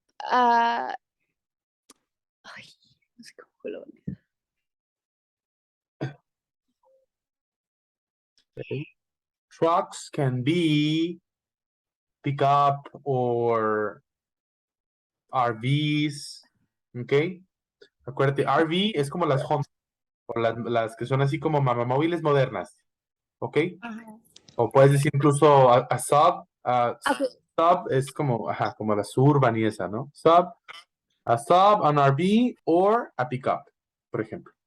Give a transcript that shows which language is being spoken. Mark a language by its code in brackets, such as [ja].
[es] Ay, no sé cómo lo voy a decir. [en] Okay. Trucks can be pickup or RVs. [es] ¿Ok? Acuérdate, RV es como [en] las homes, [es] o las que son así como mamamóviles modernas. ¿Ok? O puedes decir incluso [en] a sub. Okay. [es] Sub es como, como la suburban y esa, ¿no? [en] A sub, an RV or a pickup, [es] por ejemplo.